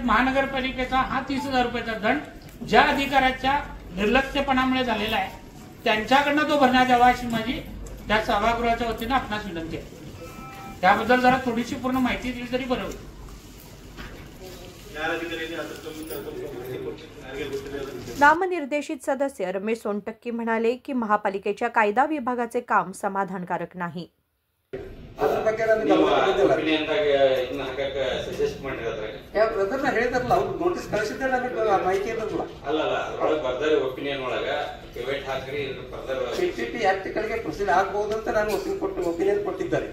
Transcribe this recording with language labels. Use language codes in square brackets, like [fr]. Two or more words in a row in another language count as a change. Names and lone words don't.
[mr] महानगरपालिकेचा हा 30,000 रुपयाचा दंड ज्या अधिकाऱ्याच्या निर्लक्ष्यपणामुळे झालेला आहे त्यांच्याकडनं तो भरण्यात यावा, अशी माझी त्या सभागृहाच्या वतीनं आपणास विनंती आहे। त्याबद्दल जरा थोडीशी पूर्ण माहिती दिली तरी बरं होईल। नामनिर्देशित सदस्य रमेश सोनटक्की म्हणाले की महापालिकेच्या कायदा विभागाचे काम समाधानकारक नाही। [kn] ನೋಟಿಸ್ ಕಳಿಸಿದ್ದೆ ಮಾಹಿತಿ ಒಪಿನಿಯನ್ ಒಳಗ ಕೆವೆಟ್ ಹಾಕ್ರಿ ಪಿಪಿಪಿ ಆಕ್ಟ್ಗಳಿಗೆ ಪ್ರೊಸೀಡ್ ಆಗಬಹುದು ಅಂತ ನಾನು ಒಪಿನಿಯನ್ ಕೊಟ್ಟಿದ್ದಾರೆ।